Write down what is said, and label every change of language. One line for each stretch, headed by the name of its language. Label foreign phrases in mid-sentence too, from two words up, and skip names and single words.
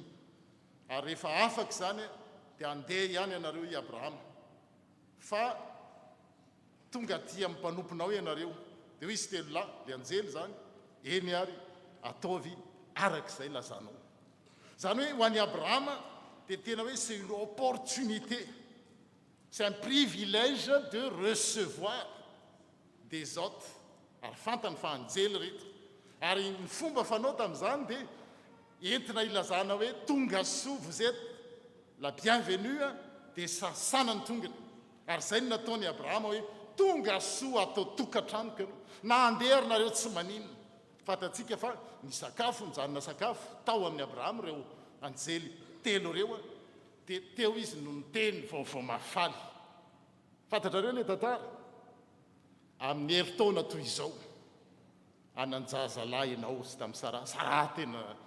Malagasy: ary rehefa afaka zany dia andeha ihany ianareo i Abrahama fa tonga ty amin'ny mpanomponao ianareo dia hoy izy telo lahy le anjely zany eny ary ataovy arak'izay lazanao zany hoe ho an'ny Abrahama dia tena hoe
French: c'est une opportunité c'est un privilège de recevoir des hôtes
Malagasy: ary fantany fa anjely reto ary ny fomba fanao tamin'izany dia entina ilazana hoe tonga soa
French: vous êtes la bienvenue
Malagasy: dia sasana ny tongony ary zay ny nataony Abrahama hoe tonga soa atao tokantranoko ianao na andeha nareo tsy maninona fatatsika fa ny sakafo mijanona sakafo tao amin'ny Abrahama reo anjely telo reo dia teo izy no niteny vaovao mafaly fantatrareo le tantara amin'ny heritaona toy izao ananjazalahy ianao sy tamin'ny Sara tena